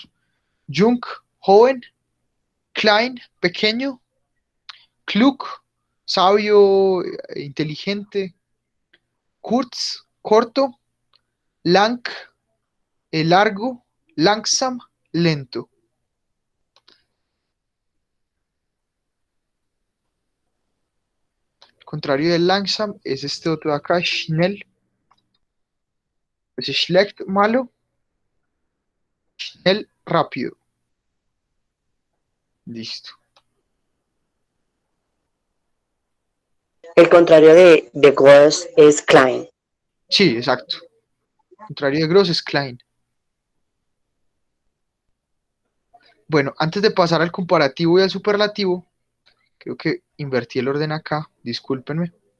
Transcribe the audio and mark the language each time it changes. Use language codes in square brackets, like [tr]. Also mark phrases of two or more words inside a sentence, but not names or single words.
[es] Jung, joven, klein, pequeño, klug, sabio, inteligente, kurz, corto, lang, largo, langsam, lento. El contrario de langsam es este otro de acá, schnell. Es schlecht, malo, schnell, rápido. Listo. El contrario de gross es klein. Sí, exacto. El contrario de gross es klein. Bueno, antes de pasar al comparativo y al superlativo, creo que invertí el orden acá, discúlpenme.